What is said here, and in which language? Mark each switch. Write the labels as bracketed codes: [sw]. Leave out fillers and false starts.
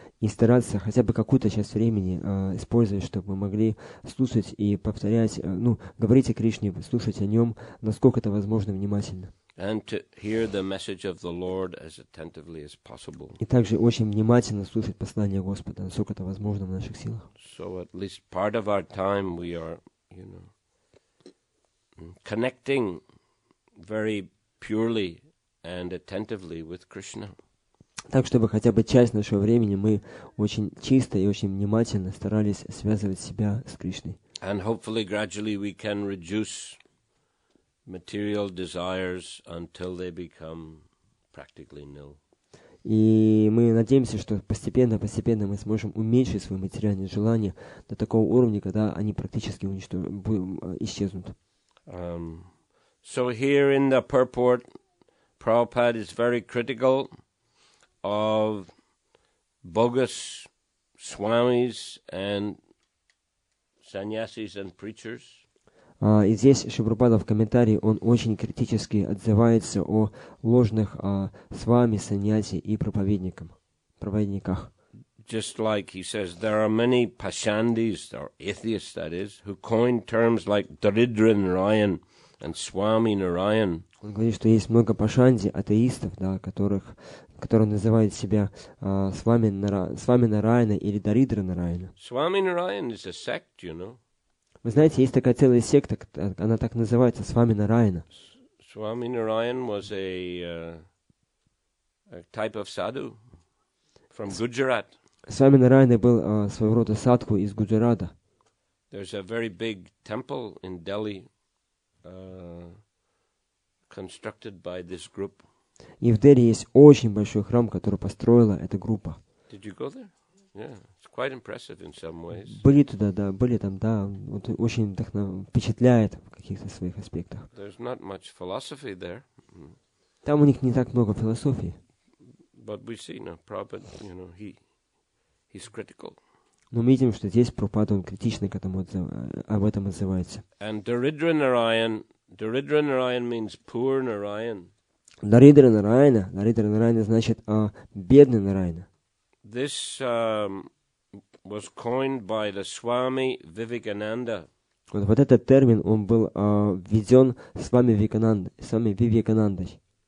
[ru] И стараться хотя бы какую-то часть времени использовать, чтобы мы могли слушать и повторять, говорить о Кришне, слушать о нем, насколько это возможно, внимательно. [en] And to hear the message of the Lord as attentively as possible. [ru] И также очень внимательно слушать послание Господа, насколько это возможно в наших силах. [en] So at least part of our time we are, connecting very purely and attentively with Krishna. [ru] Так, чтобы хотя бы часть нашего времени мы очень чисто и очень внимательно старались связывать себя с Кришной. [en] And hopefully gradually we can reduce material desires until they become practically nil. [ru] И мы надеемся, что постепенно мы сможем уменьшить свои материальные желания до такого уровня, когда они практически исчезнут. [en] So here in the purport, Prabhupada is very critical of bogus swamis and sannyasis and preachers. [ru] И здесь Шрила в комментарии, он очень критически отзывается о ложных свами, саньяси и проповедниках. [en] Just like he says, there are many pashandis, or atheists that is, who coin terms like Daridra Narayan and Swami Narayan. [ru] Он говорит, что есть много пашанди, атеистов, которые называют себя Свами Нараяна или Даридра Нараяна. [en] Swami Narayan is a sect, [ru] Вы знаете, есть такая целая секта, она так называется, Свами Нараяна. [en] Swami Narayan was a type of sadhu from Gujarat. [ru] Свами Нарайана был своего рода садху из Гуджарата. [en] There's a very big temple in Delhi constructed by this group. [ru] И в Дели есть очень большой храм, который построила эта группа. [en] Did you go there? Yeah, it's quite impressive in some ways. [ru] Были туда, да, были там, да. Вот очень впечатляет в каких-то своих аспектах. [en] There's not much philosophy there. [ru] Там у них не так много философии. [en] But we see now, Prabhupada, he's critical. [ru] Но мы видим, что здесь Прабхупада, он критично к этому об этом отзывается. [en] And Daridra Narayan means poor Narayan. [ru] Даридра Нарайана значит бедный Нарайана. [en] This was coined by the Swami Vivekananda. [ru] Вот этот термин, он был введен Свами Вивеканандой.